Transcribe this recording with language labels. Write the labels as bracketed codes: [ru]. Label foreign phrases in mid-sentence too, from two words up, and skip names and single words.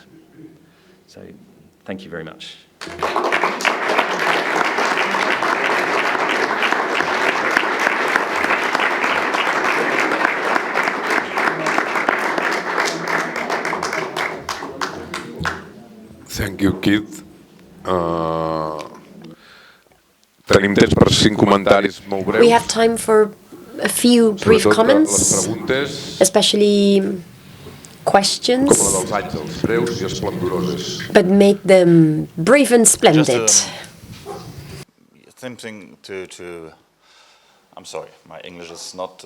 [en] So, thank you very much. Thank you, Keith. [ca] Tenim temps per 5 comentaris molt breus. [en] We have time for a few brief comments, especially questions, but make them brief and splendid. Something I'm sorry, my English is not.